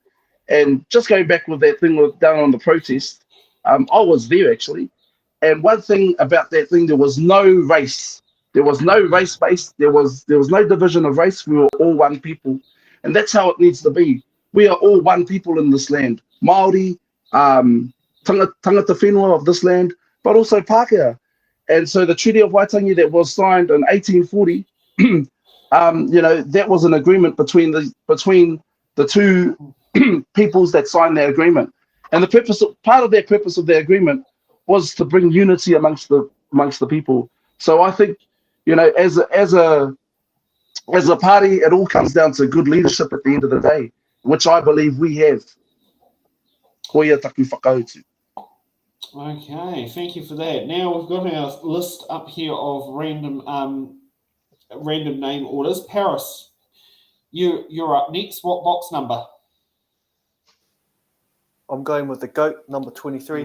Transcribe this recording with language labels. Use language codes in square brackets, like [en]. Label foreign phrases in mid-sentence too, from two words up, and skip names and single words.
[en] And just going back with that thing down on the protest, I was there actually. And one thing about that thing, there was no race. There was no race base. There was no division of race. We were all one people. And that's how it needs to be. We are all one people in this land. Māori, [mi] tangata whenua [en] of this land, but also Pākehā. And so the Treaty of Waitangi that was signed in 1840, you know, that was an agreement between the two peoples that signed that agreement. And part of their purpose of their agreement was to bring unity amongst the people. So I think, you know, as a party, it all comes down to good leadership at the end of the day, which I believe we have. [mi] Koia taku whakautu. [en] Okay, thank you for that. Now we've got our list up here of random name orders. Paris, you're up next. What box number? I'm going with the GOAT, number 23.